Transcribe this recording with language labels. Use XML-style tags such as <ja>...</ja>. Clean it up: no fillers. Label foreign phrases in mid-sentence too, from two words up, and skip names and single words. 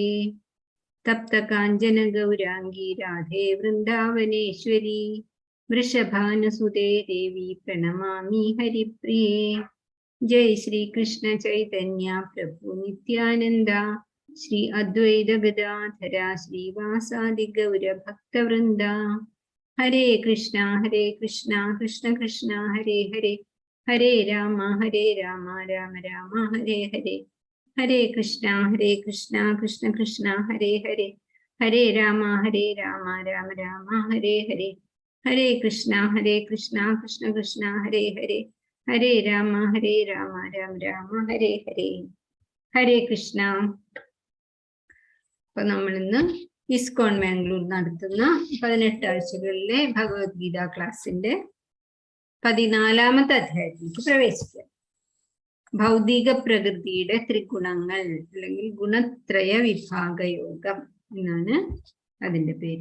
<sa>തപ്ത കാഞ്ചന ഗൗരാംഗി രാധേ വൃന്ദാവനേശ്വരി വൃഷഭാനുസുതേ ദേവി പ്രണമാമി ഹരിപ്രിയേ. ജയ് ശ്രീ കൃഷ്ണ ചൈതന്യ പ്രഭു നിത്യാനന്ദ, ശ്രീ അദ്വൈത ഗദാധര ശ്രീവാസാദി ഗൗര ഭക്തവൃന്ദ. ഹരേ കൃഷ്ണ കൃഷ്ണ കൃഷ്ണ ഹരേ ഹരേ, ഹരേ രാമ രാമ രാമ ഹരേ ഹരേ. ഹരേ കൃഷ്ണ കൃഷ്ണ കൃഷ്ണ ഹരേ ഹരേ, ഹരേ രാമ രാമ രാമ ഹരേ ഹരേ. ഹരേ കൃഷ്ണ കൃഷ്ണ കൃഷ്ണ ഹരേ ഹരേ, ഹരേ രാമ രാമ രാമ ഹരേ ഹരേ. ഹരേ കൃഷ്ണ.</sa> <ml>അപ്പൊ നമ്മളിന്ന് ഇസ്കോൺ മാംഗ്ലൂർ നടത്തുന്ന 18 ആഴ്ചകളിലെ ഭഗവത്ഗീത ക്ലാസിന്റെ 14ാമത്തെ അധ്യായത്തിലേക്ക് പ്രവേശിക്കാം. ഭൗതിക പ്രകൃതിയുടെ ത്രിഗുണങ്ങൾ അല്ലെങ്കിൽ ഗുണത്രയ വിഭാഗയോഗം എന്നാണ് അതിന്റെ പേര്.</ml>